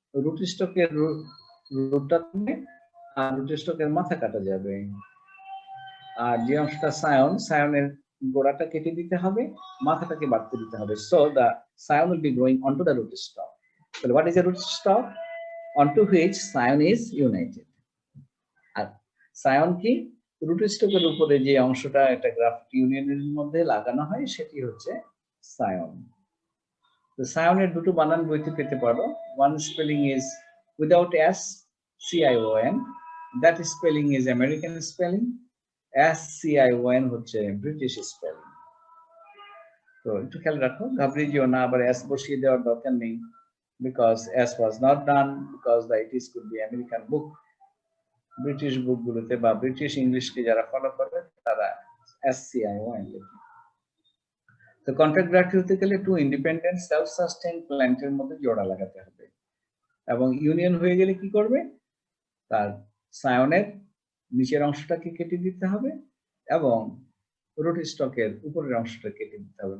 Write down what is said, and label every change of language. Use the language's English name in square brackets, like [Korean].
[Bangla] Root স্টকের রুটটা থেকে আর রুট স্টকের মাথা কাটা যাবে, আর যে অংশটা সায়নের গোড়াটা কেটে দিতে হবে, মাথাটাকে বাড়তে দিতে হবে। [English] So the scion will be growing onto the root stock. So what is a root stock? Onto which scion is united. [Bangla] আর সায়ন কি? রুট স্টকের উপরে যে অংশটা একটা গ্রাফট ইউনিয়নের মধ্যে লাগানো হয় সেটি হচ্ছে সায়ন। তো সায়নের দুটো বানান বইতে পেতে পারো। [English] One spelling is without S, CION. That spelling is American spelling. [Bangla] SCION হচ্ছে ব্রিটিশ স্পেলিং। তো একটু খেয়াল রাখো, ঘাবড়ে যেও না, আবার S বসিয়ে দেওয়ার দরকার নেই, [English] because S was not done because it is could be American book. [Bangla] British বুকগুলোতে বা ব্রিটিশ ইংলিশকে যারা ফলো করে তারা SCION লেখে। তো কন্ট্রাক্ট গ্রাফট হতে গেলে টু ইন্ডিপেন্ডেন্ট সেলফ সাস্টেইন প্ল্যান্টের মধ্যে জোড়া লাগাতে হবে, এবং ইউনিয়ন হয়ে গেলে কি করবে? তার সায়নের নিচের অংশটাকে কেটে দিতে হবে এবং রুট স্টকের উপরের অংশটা কেটে দিতে হবে।